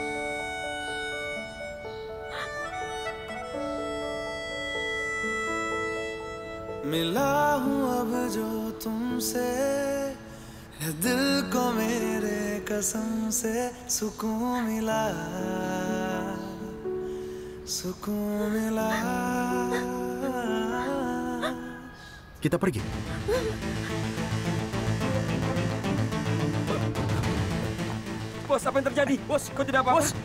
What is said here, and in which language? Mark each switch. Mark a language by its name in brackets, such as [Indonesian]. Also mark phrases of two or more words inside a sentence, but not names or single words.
[Hindi] मिला हूँ अब जो तुमसे दिल को मेरे कसम से सुकून मिला [Indonesian] Kita pergi. Bos, apa yang terjadi? Bos, kau tidak apa-apa?